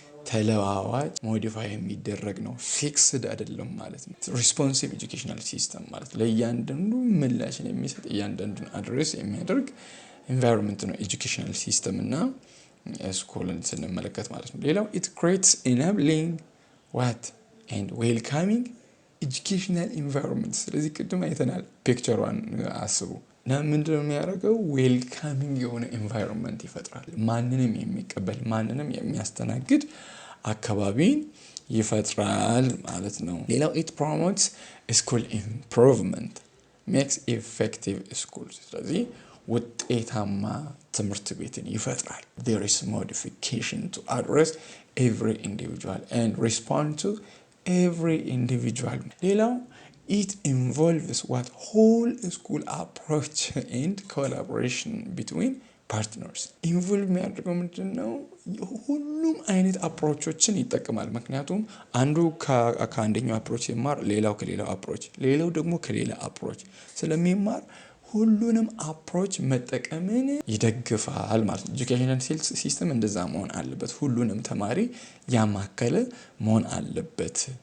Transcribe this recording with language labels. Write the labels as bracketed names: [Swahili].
[Amharic] ተለዋዋጭ ሞዲፋይ የሚደረግ ነው፣ ፊክስድ አይደለም ማለት ነው። ሪስፖንሲቭ ኤጁኬሽናል ሲስተም ማለት ለእያንዳንዱ ምላሽን የሚሰጥ እያንዳንዱን አድሬስ የሚያደርግ ኢንቫይሮንመንት ነው ኤጁኬሽናል ሲስተም እና ስኩልን ስንመለከት ማለት ነው። ሌላው [English] it creates enabling what and welcoming educational environment [Amharic] ስለዚህ ቅድም አይተናል ፒክቸሯን አስቡ እና ምንድነው የሚያደርገው? ዌልካሚንግ የሆነ ኢንቫይሮንመንት ይፈጥራል። ማንንም የሚቀበል ማንንም የሚያስተናግድ አካባቢን ይፈጥራል ማለት ነው። ሌላው [English] it promotes school improvement makes effective schools [Amharic] ስለዚህ ውጤታማ ትምህርት ቤትን ይፈጥራል። [English] there is modification to address every individual and respond to every individual ሌላው it involves what whole school approach and collaboration between partners involve [Amharic] የሚያደርገው ምንድነው? ሁሉም አይነት አፕሮቾችን ይጠቀማል። ምክንያቱም አንዱ ከአንደኛው አፕሮች ሲማር ሌላው ከሌላው አፕሮች ሌላው ደግሞ ከሌላ አፕሮች ስለሚማር ሁሉንም አፕሮች መጠቀምን ይደግፋል ማለት ነው። ኤጁኬሽናል ሲስተም እንደዛ መሆን አለበት። ሁሉንም ተማሪ ያማከለ መሆን አለበት